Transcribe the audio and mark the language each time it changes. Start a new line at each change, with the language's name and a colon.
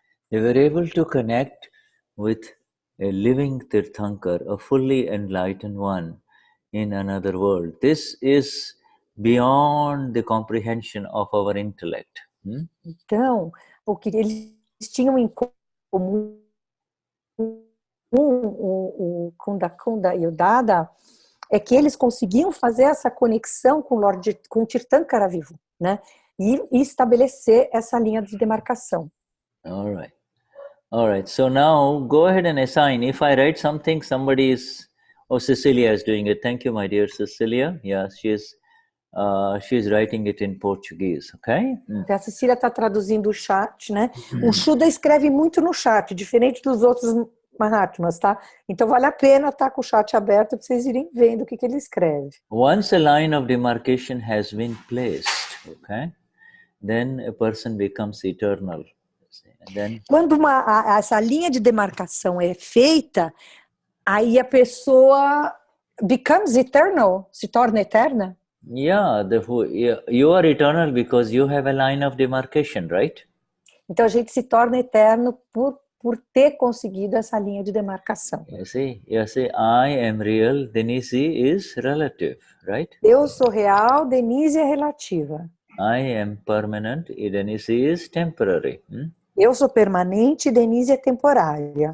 English: They were able to connect with a living Tirthankar, a fully enlightened one in another world. This is beyond the comprehension of our intellect.
Portuguese: Então, o que eles tinham em comum, o Kunda e o Dada, é que eles conseguiam fazer essa conexão com o Tirthankara vivo, né? E estabelecer essa linha de demarcação.
English: All right. So now go ahead and assign. If I write something, Cecilia is doing it. Thank you, my dear Cecilia. Yeah, she's writing it in Portuguese, okay?
Portuguese: A Cecília está traduzindo o chat, né? O Shuddha escreve muito no chat, diferente dos outros Mahatmas, tá? Então vale a pena estar com o chat aberto para vocês irem vendo o que ele escreve.
English: Once a line of demarcation has been placed, okay, then a person becomes eternal. Then...
Portuguese: Quando essa linha de demarcação é feita, aí a pessoa
English: becomes eternal,
Portuguese: se torna eterna.
English: Yeah, you are eternal because you have a line of demarcation, right?
Portuguese: Então a gente se torna eterno por ter conseguido essa linha de demarcação.
English: You see, I am real, Denize is relative, right?
Portuguese: Eu sou real, Denize é relativa.
English: I am permanent, Denize is temporary.
Portuguese: Eu sou permanente, Denize é temporária.